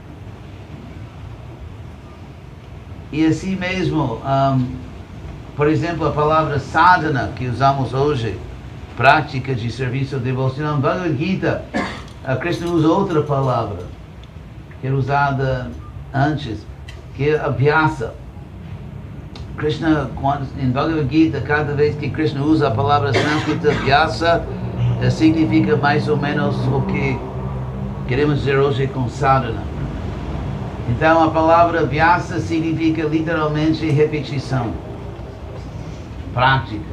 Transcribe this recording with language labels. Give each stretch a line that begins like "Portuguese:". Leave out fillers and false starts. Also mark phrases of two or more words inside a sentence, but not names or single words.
Portuguese: E assim mesmo, por exemplo, a palavra sadhana que usamos hoje, prática de serviço devocional, no Bhagavad Gita, Krishna usa outra palavra, que era usada antes, que é abhyasa. Krishna, em Bhagavad Gita, cada vez que Krishna usa a palavra sânscrita abhyasa, significa mais ou menos o que queremos dizer hoje com sadhana. Então a palavra abhyasa significa literalmente repetição, prática.